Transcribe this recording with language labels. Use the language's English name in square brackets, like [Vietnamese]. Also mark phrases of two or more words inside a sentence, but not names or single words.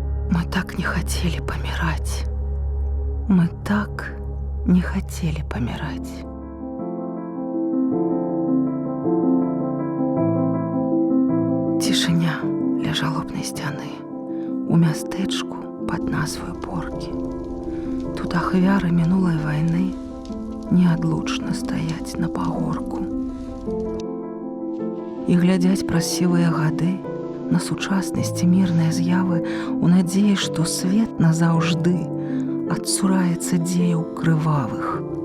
[Russian] Мы так не хотели помирать. Мы так не хотели помирать. [Belarusian] Цішыня ля жалобнай сцяны у мястэчку пад назваю Поркі. Тут ахвяры мінулай вайны неадлучна стаяць на пагорку і глядзяць праз сівыя гады на сучаснасці мірныя з'явы у надзеі, што свет назаўжды адсураецца дзеяў крывавых.